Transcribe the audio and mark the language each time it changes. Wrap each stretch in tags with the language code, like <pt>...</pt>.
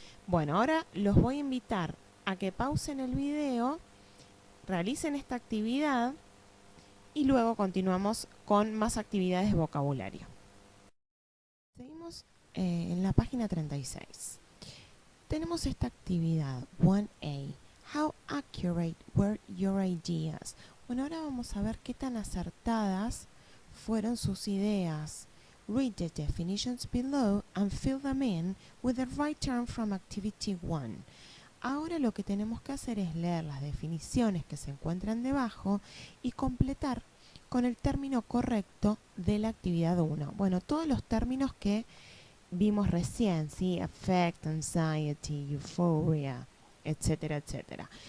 <es>Bueno, ahora los voy a invitar a que pausen el video, realicen esta actividad y luego continuamos con más actividades de vocabulario. Seguimos en la página 36. Tenemos esta actividad 1A.</es> <en>How accurate were your ideas?</en> <es>Bueno, ahora vamos a ver qué tan acertadas fueron sus ideas.</es> <en>Read the definitions below and fill them in with the right term from activity 1.</en> <es>Ahora lo que tenemos que hacer es leer las definiciones que se encuentran debajo y completar con el término correcto de la actividad 1. Bueno, todos los términos que vimos recién, ¿sí? Affect, anxiety, euphoria, etcétera, etcétera.</es>